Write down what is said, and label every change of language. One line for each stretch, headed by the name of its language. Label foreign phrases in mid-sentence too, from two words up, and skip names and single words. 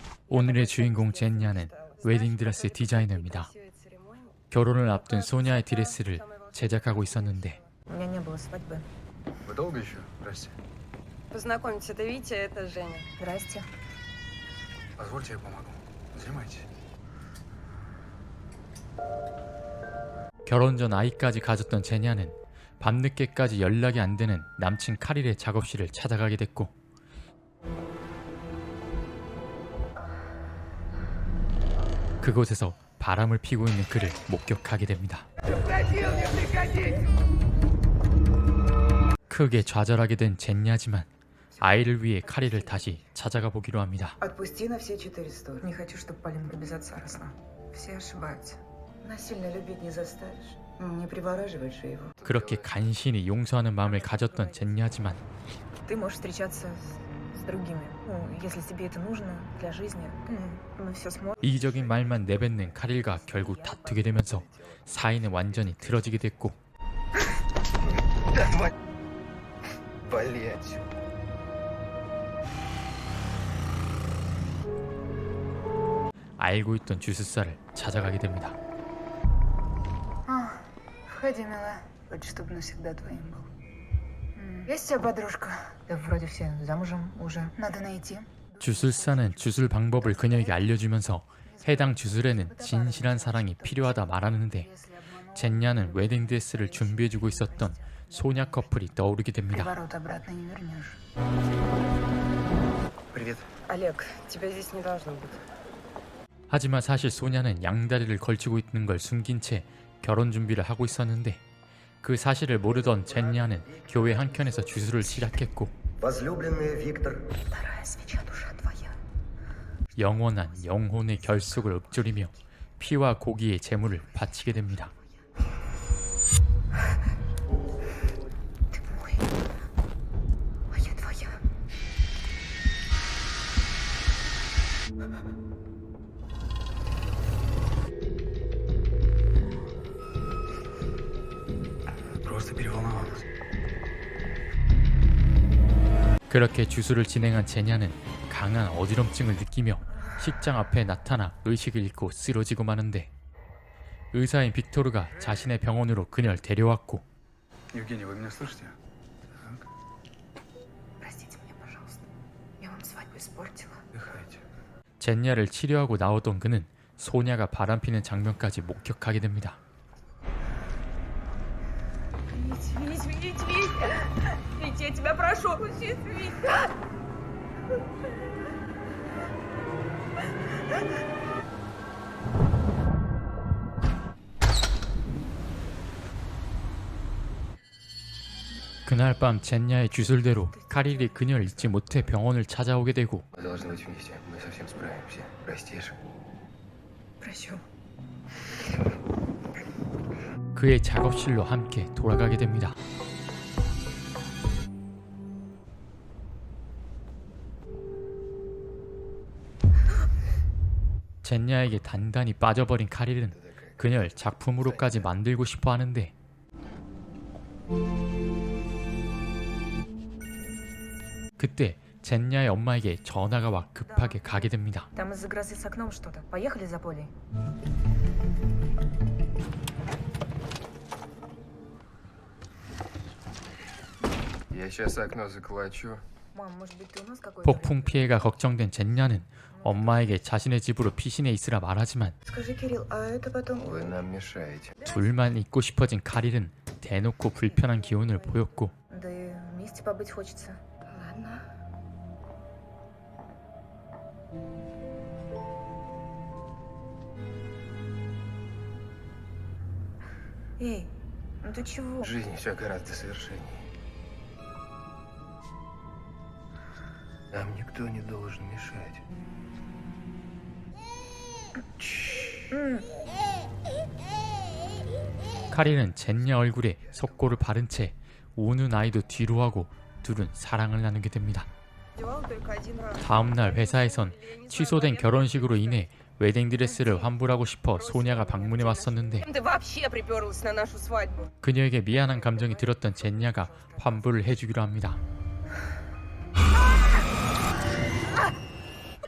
Korean: 오늘의 주인공 젠야는 웨딩드레스 디자이너입니다. 결혼을 앞둔 소냐의 드레스를 제작하고 있었는데
Russian: У меня не было свадьбы. Вы долго еще? Здрасте. Познакомьтесь, это Витя, это Женя. Здрасте. Позвольте, я помогу. Занимайтесь.
Korean: 결혼 전 아이까지 가졌던 제냐는 밤늦게까지 연락이 안 되는 남친 카릴의 작업실을 찾아가게 됐고 그곳에서 바람을 피고 있는 그를 목격하게 됩니다. 크게 좌절하게 된 젠야지만 아이를 위해 카릴을 다시 찾아가 보기로 합니다.
Russian: Отпусти на все 400. Не хочу, чтобы Полинка без отца росла. Все ошибаются. Насильно любить не заставишь. Не привораживаешь же его.
Korean: 그렇게 간신히 용서하는 마음을 가졌던 젠야지만
Russian: Ты можешь встречаться с другими. Ну, если тебе это нужно для жизни, мы все сможем.
Korean: 이기적인 말만 내뱉는 카릴과 결국 다투게 되면서 사이는 완전히 틀어지게 됐고
Russian: Вали отсюда.
Korean: 알고 있던 주술사를 찾아가게 됩니다.
Russian: Входи, милая. Хочешь, чтобы навсегда твоим был. Есть у тебя подружка? Да вроде все замужем уже. Надо найти.
Korean: 주술사는 주술 방법을 그녀에게 알려주면서 해당 주술에는 진실한 사랑이 필요하다 말하는데 젠야는 웨딩드레스를 준비해주고 있었던 소냐 커플이 떠오르게 됩니다.
Russian: Приворот обратно не вернешь. Привет. Олег, тебя здесь не должно быть.
Korean: 하지만 사실 소냐는 양다리를 걸치고 있는 걸 숨긴 채 결혼 준비를 하고 있었는데 그 사실을 모르던 젠야는 교회 한켠에서 주술을 시작했고
Russian: Возлюбленный Виктор. Вторая свеча, душа твоя.
Korean: 영원한 영혼의 결속을 읊조리며 피와 고기의 제물을 바치게 됩니다.
Russian: Ты мой. А я твоя. Просто переволновалась.
Korean: 그렇게 주술을 진행한 제냐는 강한 어지럼증을 느끼며 식장 앞에 나타나 의식을 잃고 쓰러지고 마는데 의사인 빅토르가 자신의 병원으로 그녀를 데려왔고
Russian: Евгений, вы меня слышите? Простите меня, пожалуйста. Я вам свадьбу испортила. Отдыхайте.
Korean: 젠야를 치료하고 나오던 그는 소냐가 바람피는 장면까지 목격하게 됩니다.
Russian: Вить, Вить, Вить, Вить! Вить, я тебя прошу, учись, Вить!
Korean: 그날 밤 젠야의 주술대로 카릴이 그녀를 잊지 못해 병원을 찾아오게 되고
Russian: Мы должны быть вместе. Мы совсем справимся. Простишь? Прощу.
Korean: 그의 작업실로 함께 돌아가게 됩니다. 젠야에게 단단히 빠져버린 카릴은 그녀를 작품으로까지 만들고 싶어 하는데 그때 젠야의 엄마에게 전화가 와 급하게 가게 됩니다.
Russian: Там из-за грозы с окном что-то. Поехали за Полей. Я сейчас окно заколочу. Мам, может быть, ты у нас какой-то?
Korean: 폭풍 피해가 걱정된 젠야는 엄마에게 자신의 집으로 피신해 있으라 말하지만
Russian: Скажи, Кирилл, а это потом... Вы нам мешаете.
Korean: 둘만 있고 싶어진 카릴은 대놓고 불편한 기운을 보였고
Russian: Да и вместе побыть хочется. Ладно. Эй, ну ты чего? В жизни все гораздо совершеннее. Нам никто не должен мешать.
Korean: 카릴은 젠야 얼굴에 석고를 바른 채 우는 아이도 뒤로 하고 둘은 사랑을 나누게 됩니다.
Russian: Девал только один раз.
Korean: 다음날 회사에선 취소된 결혼식으로 인해 웨딩드레스를 환불하고 싶어 소냐가 방문해 왔었는데
Russian: Ты вообще приперлась на нашу свадьбу.
Korean: 그녀에게 미안한 감정이 들었던 젠야가 환불을 해주기로 합니다.